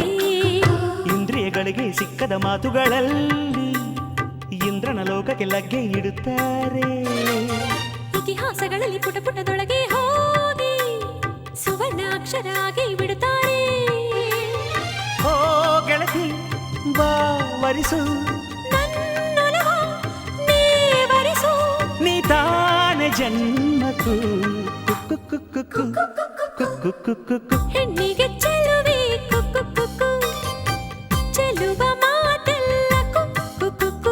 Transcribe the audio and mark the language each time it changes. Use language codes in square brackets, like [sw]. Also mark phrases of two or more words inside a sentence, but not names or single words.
[kn] ಇಂದ್ರಿಯಗಳಿಗೆ ಸಿಕ್ಕದ ಮಾತುಗಳಲ್ಲಿ ಇಂದ್ರನ ಲೋಕಕ್ಕೆ ಲಗ್ಗೆ ಇಡುತ್ತಾರೆ ಇತಿಹಾಸಗಳಲ್ಲಿ ಪುಟ ಪುಟದೊಳಗೆ ಹೋಗಿ ಸುವರ್ಣ ಅಕ್ಷರ ಆಗಿ ಬಿಡುತ್ತಾರೆ ಓ ಗೆಳತಿ ಬಾವರಿಸು ನನ್ನೊಲವ ನೀವರಿಸು ನೀ ತಾನೆ ಜನ್ಮಕ್ಕೂ ಕುಕ್ಕು ಕುಕ್ಕು ಕುಕ್ಕು ಕುಕ್ಕು ಹೆಣ್ಣಿಗೆ ಚೆಲುವೆ ಕುಕ್ಕು ಕುಕ್ಕು ಚೆಲುವ ಮಾತೆಲ್ಲ ಕುಕ್ಕು ಕುಕ್ಕು